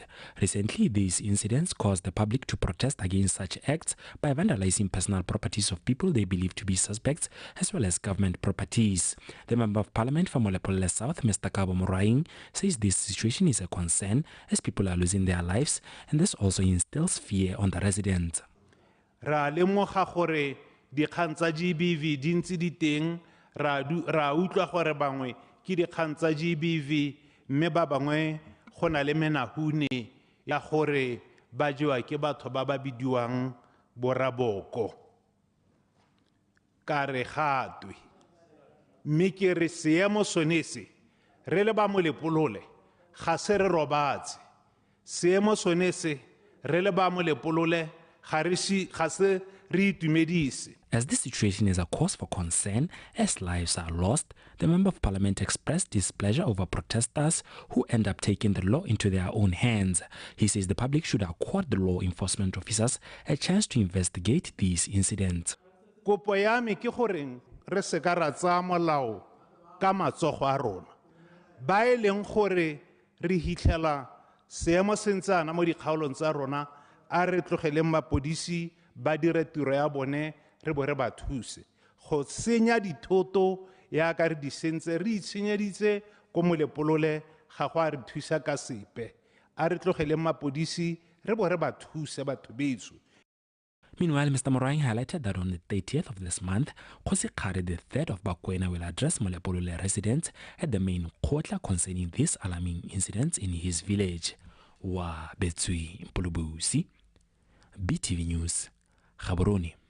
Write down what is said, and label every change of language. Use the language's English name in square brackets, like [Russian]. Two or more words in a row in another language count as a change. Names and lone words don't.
[English] Recently, these incidents caused the public to protest against such acts by vandalizing personal properties of people they believe to be suspects as well as government properties. The Member of Parliament for Molapole South, Mr. Kabo Moraing, says this situation is a concern as people are losing their lives and this also instills fear on the residents. [Tswana] Ra lemoga gore dikgang tsa GBV di ntse di teng ra utlwa gore bangwe ke dikgang tsa GBV mme ba bangwe go na le menahune ya gore ba jewa ke batho ba ba bidiwang boraboko ka re gatwe mme ke re seemo sonese re le ba Molepolole ga se re robatse seemo sonese re le ba Molepolole ga se re itumedise. [English] As this situation is a cause for concern, as lives are lost, the Member of Parliament expressed displeasure over protesters who end up taking the law into their own hands. He says the public should accord the law enforcement officers a chance to investigate these incidents. [Tswana] Kopo ya me ke gore re se ka ra tsa molao ka matsogo a rona. Ba eleng gore re hitlhela seemo sentsana mo dikgaolong tsa rona a re tlogeleng mapodisi ba dire tiro ya bone re bo re ba thuse go senya dithoto ya ka re di sentse re itshenyeditse ko Molepolole ga go a re thusa ka sepe a re tlogeleng mapodisi re bo re ba thuse batho betso. [English] Meanwhile, Mr. Moraing highlighted that on the 30th of this month, Khosi Kgare III of BOTSWANA will address Molepolole residents at the main Khotla concerning these alarming incidents in his village. Wabetsu Mpulubusi, BTV News, Gaborone.